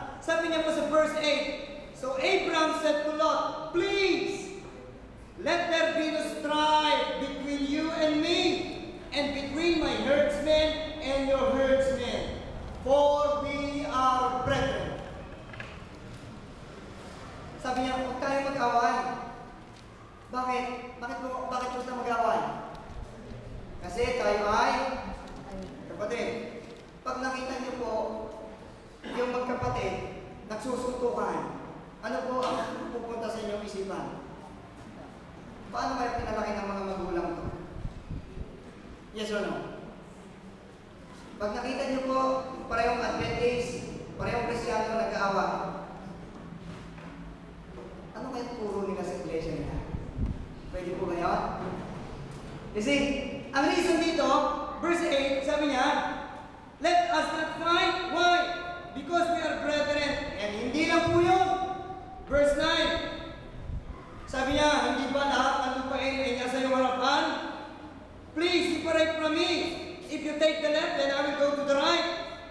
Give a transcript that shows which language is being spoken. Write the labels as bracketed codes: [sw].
[tl] Sabi niya po sa verse 8, [en] so Abraham said to Lot, please, let there be no strife between you and me, and between my herdsmen and your herdsmen, for we are brethren. [tl] Sabi niya, huwag tayo mag-away. Bakit? Bakit po sila mag-away? Kasi tayo ay kapatid. Pag nakita niyo po yung magkapatid, nagsusuntukan, ano po ang pupunta sa inyong isipan? Paano kayo pinalaki ng mga magulang to? [en] Yes or no? [tl] Pag nakita niyo po, parehong Adventist, parehong Kristyano nag-aawa, ano kayo turo nila sa iglesia nila? Pwede po ba yun? [en] You see, [tl] ang reason dito, [en] verse 8, [tl] sabi niya, [en] let us not fight. Why? Because we are brethren. And [tl] hindi lang po yun. Verse 9, sabi niya, hindi ba lahat ng lupain ay nasa iyong harapan? [en] Please, separate from me. If you take the left, then I will go to the right.